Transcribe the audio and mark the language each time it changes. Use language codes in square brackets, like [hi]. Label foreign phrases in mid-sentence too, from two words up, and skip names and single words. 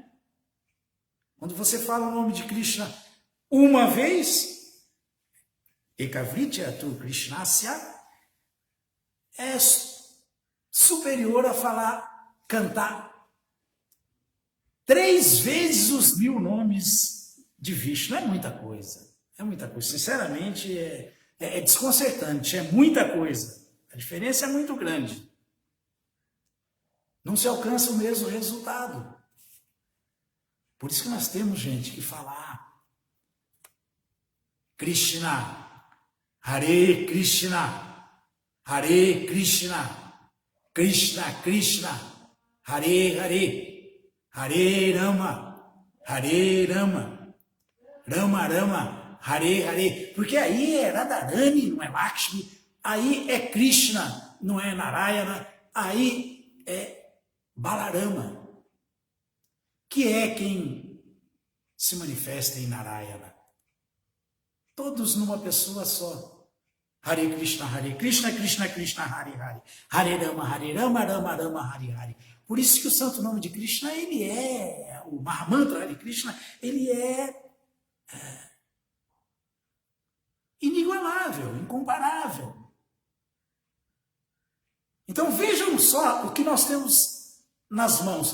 [pt] Quando você fala o nome de Krishna uma vez, [sa] Ekavritya tu Krishnasya, [pt] é superior a cantar 3 vezes os 1000 nomes de Vishnu. É muita coisa. É muita coisa. Sinceramente, É desconcertante, é muita coisa. A diferença é muito grande. Não se alcança o mesmo resultado. Por isso que nós temos, gente, que falar Krishna, [sa] Hare Krishna, Hare Krishna, Krishna Krishna, Hare Hare, Hare Rama, Hare Rama, Rama Rama, Hare Hare. [pt] Porque aí é Radharani, não é Lakshmi, aí é Krishna, não é Narayana, aí é Balarama, que é quem se manifesta em Narayana. Todos numa pessoa só. [sa] Hare Krishna, Krishna Krishna, Hare Hare. Hare Rama, Rama Rama, Hare Hare. [pt] Por isso que o santo nome de Krishna, ele é, o Mahamantra Hare Krishna, ele é inigualável, incomparável. Então vejam só o que nós temos nas mãos.